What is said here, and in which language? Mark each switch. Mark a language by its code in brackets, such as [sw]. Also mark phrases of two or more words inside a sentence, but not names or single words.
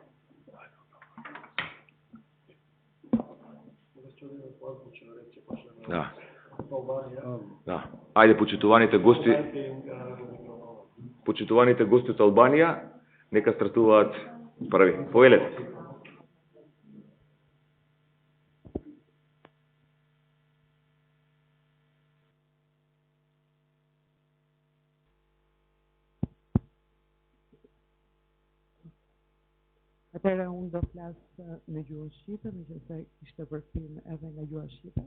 [mk] Да. Да. Ајде, почитуваните гости од Албанија, нека стартуваат први. Повелете. [sq] Atëherë unë do flas në gjuhën shqipe, megjithëse kishte vërtim edhe nga gjuha shqipe.